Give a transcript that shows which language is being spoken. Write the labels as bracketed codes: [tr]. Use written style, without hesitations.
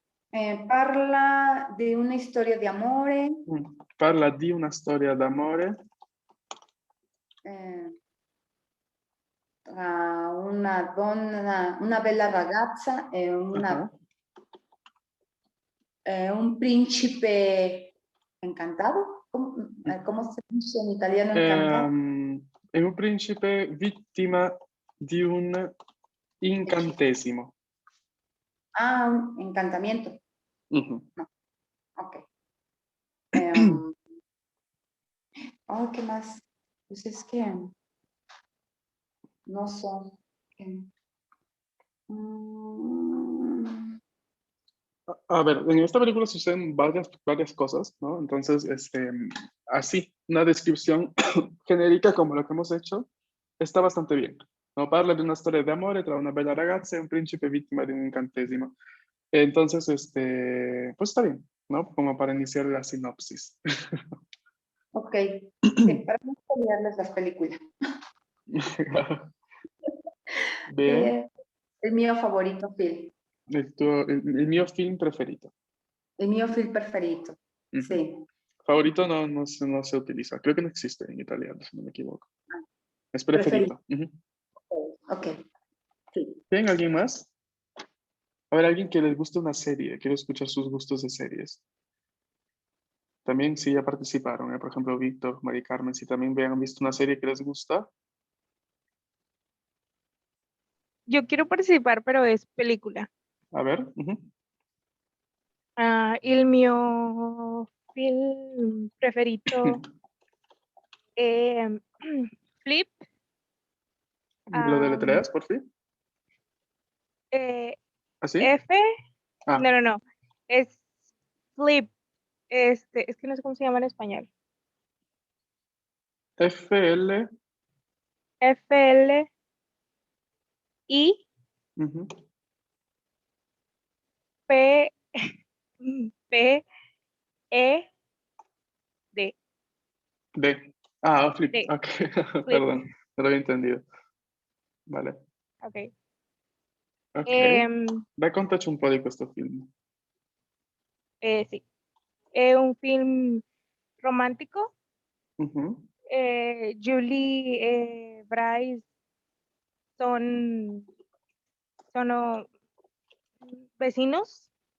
[it] Eh, parla di una storia di amore, Parla di una storia d'amore eh, tra una donna, una bella ragazza e ah, [es] un principe encantado. ¿Cómo se dice en italiano encantado? [it] È un principe vittima di un incantesimo. [es] Ah, un encantamiento. Ujú. Ok. Em, ¿qué más? Pues es que no son. Mm, A ver, en esta película suceden varias cosas, ¿no? Entonces, así, una descripción genérica como la que hemos hecho está bastante bien. [it] No parla [es] de una [it] storia di amore tra una bella ragazza e un principe vittima di un incantesimo. [es] Entonces, pues está bien, ¿no? Como para iniciar la sinopsis. ok. Sí, para no spoilearles las películas. Bien, El mío favorito film. [it] el mio film preferito. [es] El mío [it] film preferito. Ujú. [es] Sí. Favorito no se utiliza, creo que no existe en italiano, si no me equivoco. Es Preferido. [it] preferito. Ujú. [es] Ok. Sí. ¿Bien? ¿Alguien más? A ver, alguien que les guste una serie, quiero escuchar sus gustos de series. También sí ya participaron, por ejemplo, Víctor, Mari Carmen, si también han visto una serie que les gusta. Yo quiero participar, pero es película. A ver. Ujú. [it] Il mio film preferito è Flip. [es] ¿Lo deletreas, por fin? ¿Así? F. Ah, No. Es Flip. Es que no sé cómo se llama en español. FL. FLI Ujú. P P E D. D. Ah, Flip. D. Ok, Flip. perdón, no lo había entendido. Vale. Ok. Ok. Ehm, [it] Raccontaci un po' di questo film. [es] sí. Es un film romántico. Ujú. Julie, Bryce son, son vecinos.